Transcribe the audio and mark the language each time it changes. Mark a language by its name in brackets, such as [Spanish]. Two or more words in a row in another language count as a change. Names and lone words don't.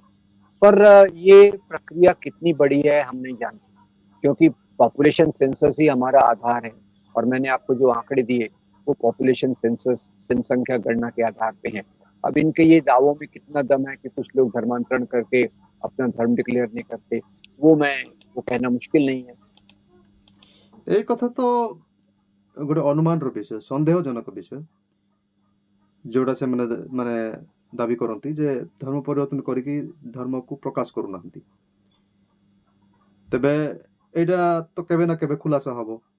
[Hindi] पर ये प्रक्रिया कितनी बड़ी है हम नहीं जानते, क्योंकि पॉपुलेशन सेंसस ही हमारा आधार है, और मैंने आपको जो आंकड़े दिए वो पॉपुलेशन सेंसस, जनसंख्या गणना के आधार पे हैं। अब इनके ये दावों में कितना दम है कि कुछ लोग धर्मांतरण करके अपना धर्म डिक्लेयर नहीं करते, वो कहना मुश्किल नहीं है। [Odia] ଏଇ କଥା ତ ଗୋଟେ ଅନୁମାନର ବିଷୟ, ସନ୍ଦେହଜନକ ବିଷୟ, ଯୋଉଟା ସେମାନେ ମାନେ ଦାବି କରନ୍ତି ଯେ ଧର୍ମ ପରିବର୍ତ୍ତନ କରିକି ଧର୍ମକୁ ପ୍ରକାଶ କରୁନାହାନ୍ତି। ତେବେ ଏଇଟା ତ କେବେ ନା କେବେ ଖୁଲାସା ହବ।